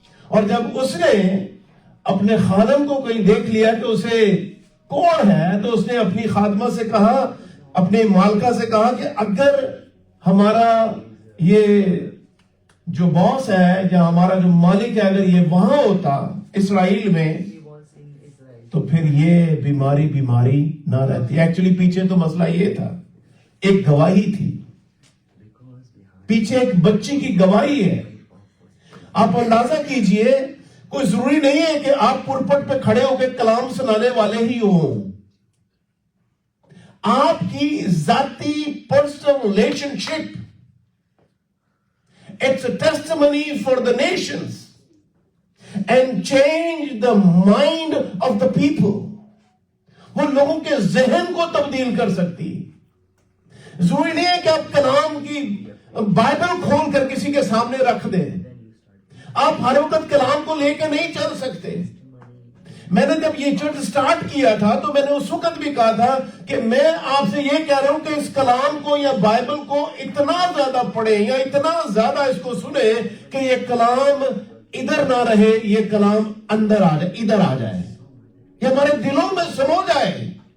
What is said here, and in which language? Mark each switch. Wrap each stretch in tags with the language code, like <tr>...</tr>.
<ur>اور جب اس نے اپنے خادم کو کہیں دیکھ لیا کہ اسے کون ہے، تو اس نے اپنی خادمہ سے کہا، اپنے مالکہ سے کہا کہ اگر ہمارا یہ جو باس ہے یا ہمارا جو مالک ہے اگر یہ وہاں ہوتا اسرائیل میں تو پھر یہ بیماری نہ رہتی. ایکچولی پیچھے تو مسئلہ یہ تھا، ایک گواہی تھی، پیچھے ایک بچی کی گواہی ہے. آپ اندازہ کیجئے، کوئی ضروری نہیں ہے کہ آپ پلپٹ پہ کھڑے ہو کے کلام سنانے والے ہی ہوں. آپ کی ذاتی personal relation ship,</ur> <en>it's a testimony for the nations and change the mind of the people.</en> <ur>وہ لوگوں کے ذہن کو تبدیل کر سکتی. ضروری نہیں ہے کہ آپ کلام کی بائبل کھول کر کسی کے سامنے رکھ دیں. آپ ہر وقت کلام کو لے کے نہیں چل سکتے. میں نے جب یہ چرچ سٹارٹ کیا تھا تو میں نے اس وقت بھی کہا تھا کہ میں آپ سے یہ کہہ رہا ہوں کہ اس کلام کو یا بائبل کو اتنا زیادہ پڑھیں یا اتنا زیادہ اس کو سنیں کہ یہ کلام ادھر نہ رہے، یہ کلام اندر آ جائے، ادھر آ جائے، یہ ہمارے دلوں میں سمو جائے.</ur>